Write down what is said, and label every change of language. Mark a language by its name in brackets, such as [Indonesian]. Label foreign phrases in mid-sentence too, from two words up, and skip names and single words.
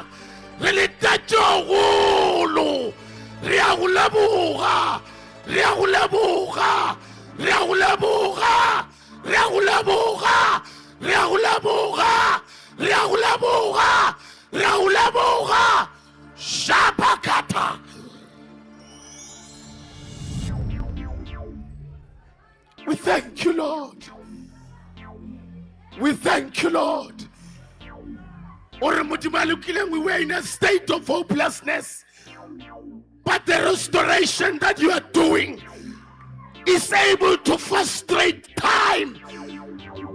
[Tswana] Re le tatšogolo, re a go leboga, re a go leboga, re a go leboga, re a go leboga, re a go leboga, re a go leboga, re a go leboga. Shabakata. [English] We thank you, Lord. We thank you, Lord. We were in a state of hopelessness, but the restoration that you are doing is able to frustrate time